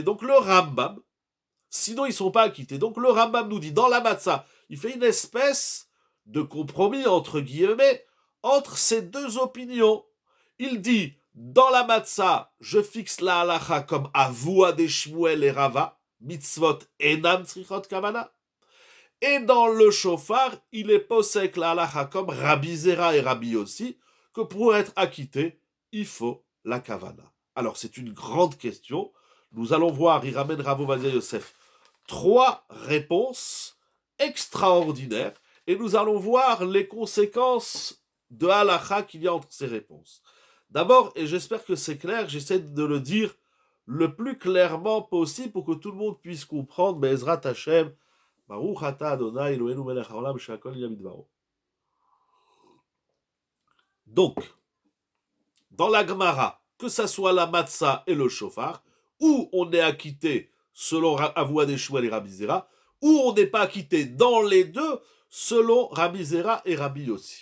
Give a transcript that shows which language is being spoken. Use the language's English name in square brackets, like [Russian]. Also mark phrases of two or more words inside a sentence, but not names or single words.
[French] Donc le Rambam, sinon ils ne sont pas acquittés. Donc le Rambam nous dit, dans la matzah, il fait une espèce de compromis, entre guillemets, entre ces deux opinions. Il dit, dans la matzah, je fixe la halacha comme Avua de Shmuel et Rava, [Hebrew] מצוות אינן צריכות כוונה. [French] Et dans le shofar, il est posek la halacha comme Rabbi Zera et Rabbi Yossi, que pour être acquitté, il faut la kavana. Alors c'est une grande question. Nous allons voir, il ramène Rav Ovadia Yosef, 3 réponses extraordinaires, et nous allons voir les conséquences de halacha qu'il y a entre ces réponses. D'abord, et j'espère que c'est clair, j'essaie de le dire le plus clairement possible pour que tout le monde puisse comprendre, [Hebrew] בעזרת השם, ברוך אתה אדני אלהינו מלך העולם שהכל נהיה בדברו. [French] Donc, dans la Gemara, que ça soit la matzah et le shofar, où on est acquitté selon Avua de Shmuel et Rabbi Zera, où on n'est pas acquitté dans les deux selon Rabbi Zera et Rabbi Yossi.